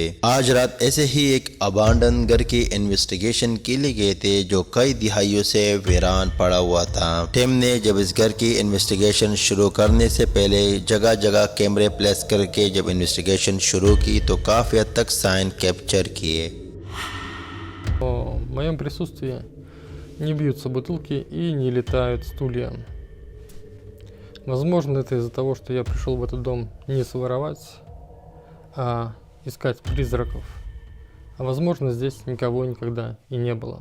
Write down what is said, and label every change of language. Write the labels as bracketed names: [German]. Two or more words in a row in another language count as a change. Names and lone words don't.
[Hindi] आज रात ऐसे ही एक अबांडन घर की इन्वेस्टिगेशन के लिए गए थे जो कई दिहाइयों से वीरान पड़ा हुआ था। टीम ने जब इस घर की इन्वेस्टिगेशन शुरू करने से पहले जगह जगह कैमरे प्लेस करके जब इन्वेस्टिगेशन शुरू की तो काफी हद तक [English] sign capture [Hindi] किए। [Russian] В моем присутствии не бьются бутылки и не летают стулья. Возможно, это из-за того, что я пришел в этот дом не своровать, а искать призраков. А возможно, здесь никого никогда и не было.